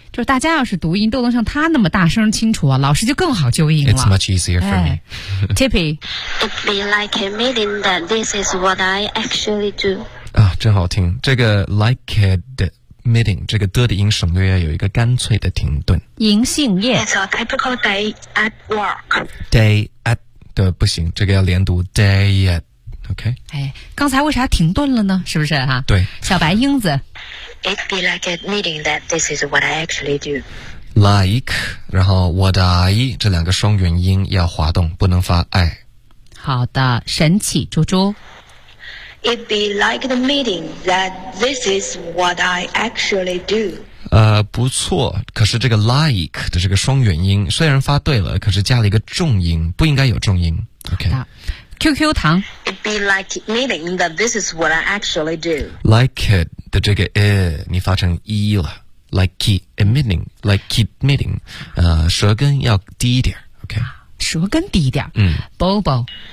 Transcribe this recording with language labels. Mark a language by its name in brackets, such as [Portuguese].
[Chinese] 就是大家要是读音都能像他那么大声清楚啊，老师就更好纠音了。 [English] It's much easier for me. Tippy. It'd be like admitting that this is what I actually do. [Chinese] 啊，真好听。这个 like admitting 这个的音省略要有一个干脆的停顿。银杏叶。 [English] It's a typical day at work. Day at [Chinese] 的不行，这个要连读 day at. OK. 哎，刚才为啥停顿了呢？是不是哈、对。小白英子。 [English] It'd be like admitting that this is what I actually do. [Chinese] Like, 然后 [English] what I, [Chinese] 这两个双元音要滑动，不能发 I. 好的，神奇猪猪。 [English] It'd be like admitting that this is what I actually do. [Chinese] 不错，可是这个 like 的这个双元音虽然发对了，可是加了一个重音，不应该有重音。 OK。 QQ 糖 [English] It'd be like admitting that this is what I actually do. Like it [Chinese] 的这个 你发成 e 了 [English] Like admitting [Chinese] 舌根要低一点 OK 舌根低一点Bobo